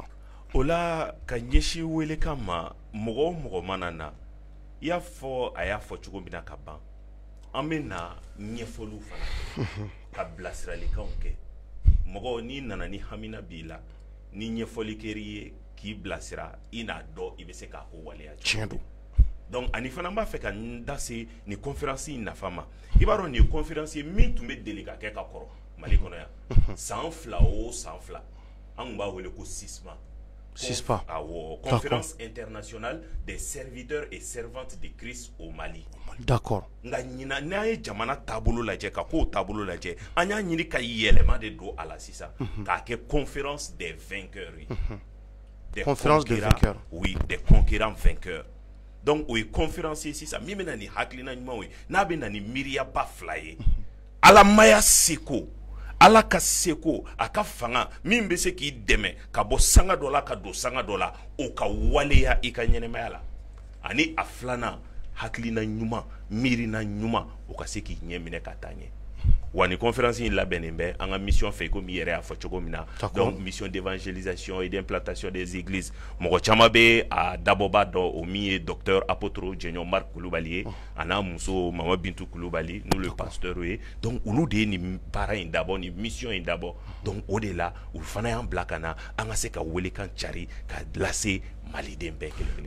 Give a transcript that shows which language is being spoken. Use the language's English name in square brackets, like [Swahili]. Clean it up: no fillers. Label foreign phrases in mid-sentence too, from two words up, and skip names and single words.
[Bambara] o la ka ɲɛsin wele kan ma mɔgɔ o mɔgɔ mana na i y'a fɔ a y'a fɔ cogo min na ka ban an bɛ na ɲɛfɔliw fana kɛ ka bilasiralikanw kɛ mɔgɔ n'i nana ni hamina b'i la ni ɲɛfɔli kɛr'i ye k'i bilasira i n'a dɔn i bɛ se k'a ko waleya tiɲɛ don donc ani fana b'a fɛ ka n da se nin conférence in nafa ma i b'a dɔn nin ye conférence ye min tun bɛ deli ka kɛ ka kɔrɔ Mali kɔnɔ yan san 2 o san 2 an tun b'a wele ko sisma CISPA. [French] Conférence internationale des serviteurs et servantes de Christ au Mali. D'accord. [Bambara] Nga ñina n'a ye jamana taabolo lajɛ ka ko taabolo lajɛ an y'a ɲini ka yɛlɛma de don a la sisan k'a kɛ [French] conférence des vainqueurs des conférence des vainqueurs. Oui, des conquérants vainqueurs. [Bambara] Donc o ye conférence ye sisan min bɛna ni hakilina ɲumanw ye n'a bɛna ni miiriyaba fila ye ala maya seko ala ka seko a ka fanga min bɛ se k'i dɛmɛ ka bɔ sanga dɔ la ka don sanga dɔ la o ka waleya i ka ɲɛnɛmaya la ani a filanan hakilina ɲuman miirina ɲuman o ka se k'i ɲɛ minɛ ka taa ɲɛ wa ni conférence in labɛnnen bɛ an ka mission fɛ komi i yɛrɛ y'a fɔ cogo min na donc [French] mission d'évangélisation et d'implantation des églises [Bambara] mɔgɔ caman bɛ a dabɔba dɔn o min ye [French] docteur apôtre [Bambara] Jɛɲɔ Marc Kulubali ye a n'a muso Mama Bintu Kulubali n'olu ye pasteur ye donc olu de ye nin baara in dabɔ nin mission in dabɔ donc o de la u fana y'an bila ka na an ka se ka welekan cari ka lase maliden bɛɛ kelen-kelen.